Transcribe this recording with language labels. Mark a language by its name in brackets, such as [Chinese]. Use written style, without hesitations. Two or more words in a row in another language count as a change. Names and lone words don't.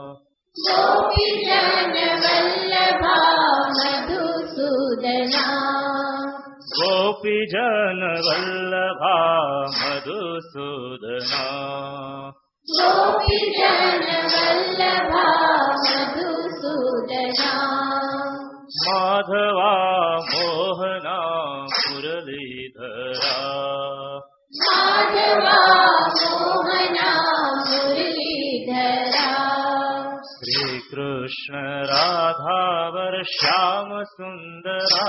[Gujarati] ગોપીજન વલ્લભા મધુસૂદના ગોપીજન વલ્લભા મધુસૂદના ગોપીજન વલ્લભા મધુસૂદના [Hindi] माधवा मोहना मुरलीधरा माधवा मोहना मुरलीधरा श्री कृष्ण राधावर श्याम सुंदरा